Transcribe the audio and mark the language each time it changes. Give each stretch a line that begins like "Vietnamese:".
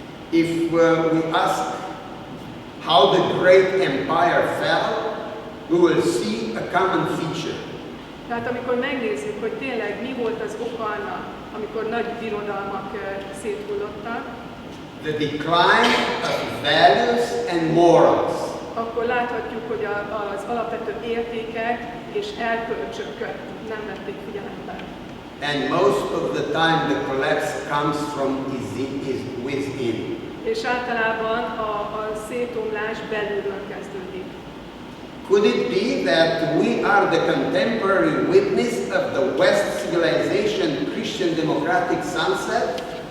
English: If we ask how the great empire fell, we will see a common feature.
Hungarian: Tehát amikor megnézzük, hogy tényleg mi volt az oka annak, amikor nagy birodalmak széthullottak,
English: the decline of values and morals.
Hungarian: Akkor láthatjuk, hogy az alapvető értékek és erkölcsöket nem vették figyelembe.
English: And most of the time the collapse comes from within.
Hungarian: És általában a szétomlás belülről kezdődik.
English: Could it be that we are the contemporary witness of the West civilization Christian democratic sunset?